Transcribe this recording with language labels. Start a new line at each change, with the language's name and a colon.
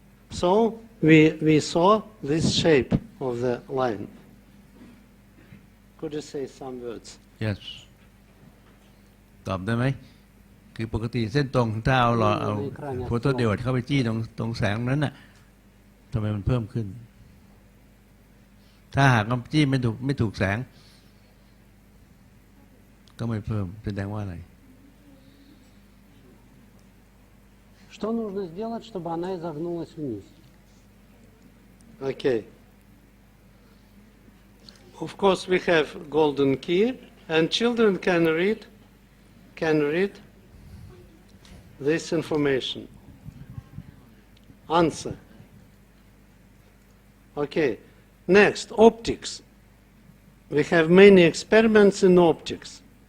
English: So we saw this shape of the line. Could you say some words?
Thai: yes ตอบได้ไหมคือปกติเส้นตรงถ้าเอาโฟโตไดโอดเข้าไปจี้ตรงแสงนั้นน่ะทำไมมันเพิ่มขึ้น ถ้าหากมันจี้ไม่ถูกแสง ก็ไม่เพิ่มแสดงว่าอะไร
Russian: Что нужно сделать, чтобы она изогнулась вниз?
English: Okay. Of course, we have golden key, and children can read this information. Answer. Okay. Next, optics. We have many experiments in optics.